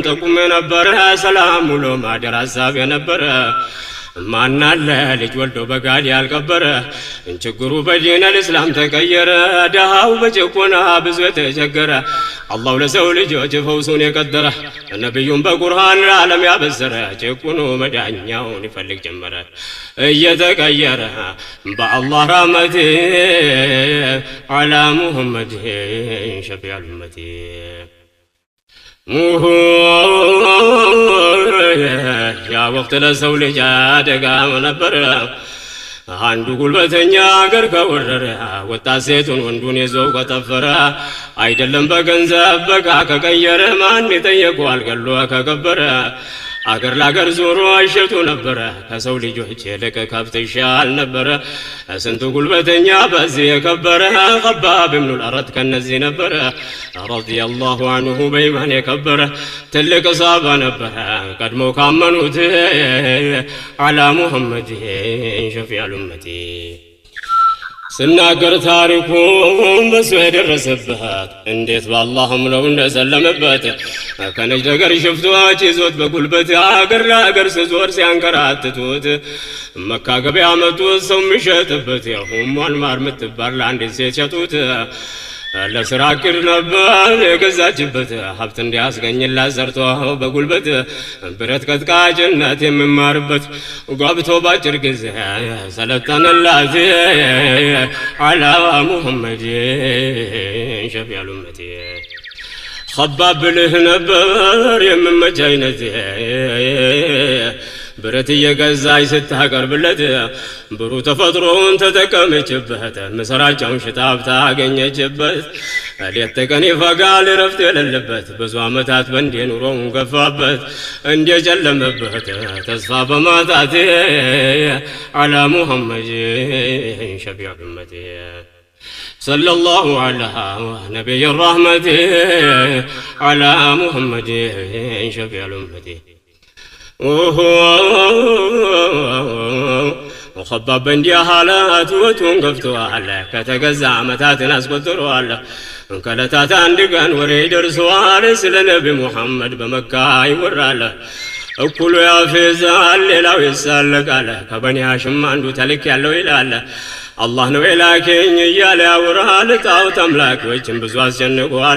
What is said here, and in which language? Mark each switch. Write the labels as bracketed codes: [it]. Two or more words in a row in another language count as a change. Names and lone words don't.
[am] ጠቁም ነበር ሰላም ውሎ ማደር ሐሳብ የነበረ ማናለ ልጅ ወልዶ በጋድ ያልቀበረ ችግሩ በዲን الاسلام ተቀየረ ደሃው በጭቆና ብዙ ተቸገረ አላህ ለሰው ልጆች ፈውሱን የቀደረ ነብዩን በቁርአን ዓለም ያበሰረ ጭቁኑ መዳኛውን ይፈልግ ጀመረ እየተቀየረ በአላህ ረህመት [ar] على محمد شفيع الأمة [am] ያ ወቅት ለሰው ልጅ አደጋ ነበር አንዱ ጉልበተኛ አገር ከወረረ ወጣት ሴቱን ወንዱን ይዞ ከተፈረ አይደለም በገንዘብ በቃ ከቀየረ ማን ይጠየቀዋል ገሎ ከከበረ አገር ላገር ዞሮ አይሸቱ ነበር ከሰው ልጆች የለቀ ከብት ይሻል ነበር ስንቱ ጉልበተኛ በዚህ የከበረ خباب بن الأرد ከነዚህ ነበር [ar] رضي الله عنه [am] በኢማን የከበረ ትልቅ ሰሃባ ነበር ቀድሞ ካመኑት [ar] على محمد شفيع الأمة [am] ስናገር ታሪኩን በሱ የደረሰበት እንዴት በአላህም ነው እንደሰለመበት ከነጅ ነገር ሽፍቶች ይዞት በጉልበት አገር ለአገር ሲዞር ሲያንከራትቱት መካ ገበያ መጡት ሰው የሚሸጥበት የሁሟን ማር ምትባል ለአንዲት ሴት ሸጡት ለስራ ቅር ነበር የገዛችበት ሀብት እንዲያስገኝላት ሰርቶ በጉልበት ብረት ቀጥቃጭነት የሚማርበት ጓብቶ ባጭር ጊዜ ሰለጠነላት [ar] على محمد شفيع الأمة [am] خباب له ነበር የምመች አይነት ብረት እየገዛች ስታቀርብለት ብሩ ተፈጥሮን ተጠቀመችበት መሰራጫውን ሽታብ ታገኘችበት ሌት ተቀን ይፈጋል ረፍት የሌለበት ብዙ ዓመታት በእንዴ ኑሮውን ገፋበት እንዴ ጨለመበት ተስፋ በማጣት [ar] على محمد شفيع الأمة صلى الله على نبي الرحمة على محمد شفيع الأمة [am] خباب እንዲህ حالات ወቱን ገፍቷል ከተገዛ ዓመታትን አስቆጥሯል ከለታት አንድ ቀን ወሬ ደርሷል ስለ ነብዩ መሐመድ በመካ ይወራል እኩሉ ያፈዛል ሌላው ይሳለቃል ከበኒ ሃሽም አንዱ ተልክ ያለው ይላል አላህ ነው የላከኝ እያለ ያወራል ጣዖት አምላኪዎችን ብዙ አስጨንቋል